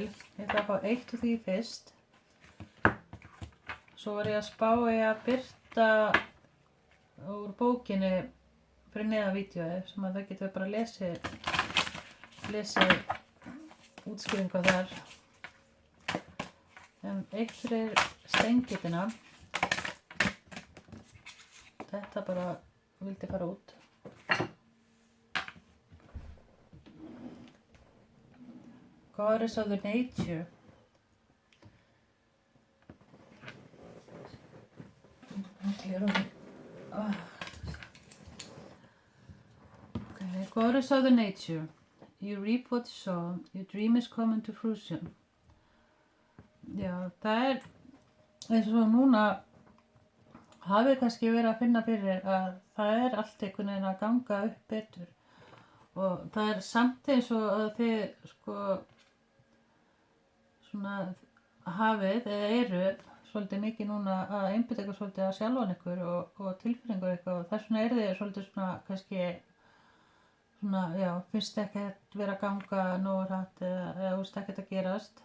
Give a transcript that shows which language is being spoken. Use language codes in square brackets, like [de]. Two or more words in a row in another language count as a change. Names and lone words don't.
[is] Ég ætla að fá 1 úr því fyrst. Svo var ég að spá að birta úr bókinni fyrir neðan vídeóið sem að það getur bara lesið útskýringu þar. En 1 fyrir steingitina. Þetta bara vildi fara út. [en] Goddess of the Nature. Okay, Goddess of the Nature. You reap what you sow. Your dream is coming to fruition. [is] Já, það er eins og núna hafið kannski verið að finna fyrir að það er allt einhvern veginn að ganga upp betur og það er samt eins og að þið sko svona hafið eða eru svolítið mikið núna að einbeita ykkur svolítið að sjálfan ykkur og tilfinningur eitthvað og þess vegna eru þið svolítið svona kannski svona, já, finnst ekkert vera að ganga nógu hratt eða ekkert að gerast.